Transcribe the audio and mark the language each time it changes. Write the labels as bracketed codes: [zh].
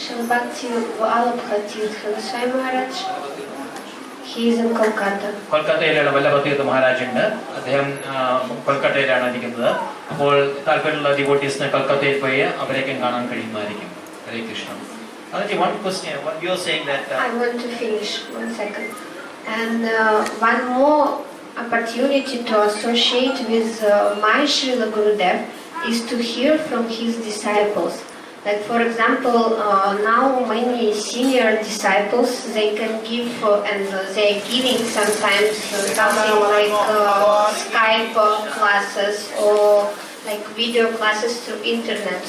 [en] Bhaktivallabha Tirtha Goswami Maharaj, he is in Kolkata. [ml] കൊൽക്കത്തയിലുള്ള വല്ലഭതീർത്ഥ Maharaj ഉണ്ട്. അദ്ദേഹം കൊൽക്കത്തയിലാണ് ഇരിക്കുന്നത്. അപ്പോൾ താല്പര്യമുള്ള ഡിവോട്ടീസിന് കൊൽക്കത്തയിൽ പോയി അവരേക്കും കാണാൻ കഴിയുമായിരിക്കും. ഹരേ Krishna. [en] One question, what you are saying that... I want to finish, 1 second. And one more opportunity to associate with my Srila Gurudev is to hear from his disciples. Like for example, now many senior disciples, they can give and they are giving sometimes something like Skype classes or like video classes through internet.